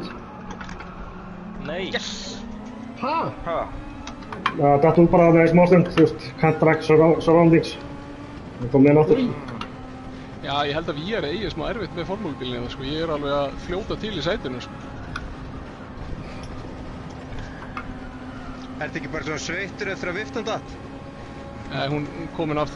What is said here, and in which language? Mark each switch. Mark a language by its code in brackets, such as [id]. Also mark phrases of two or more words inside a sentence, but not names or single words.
[is] Nei. [en] Yes! [is] Ha? Það datt út bara með smástund, þú veist, [en] can't track surroundings. [is] Það kom með náttúr. Já, ég held að VR eigi smá erfitt með formúlubílina, sko. Ég er alveg að fljóta til í sætinu, sko. Ertu ekki bara svona sveittur eftir að viftan datt? Nei, hún komin aftur.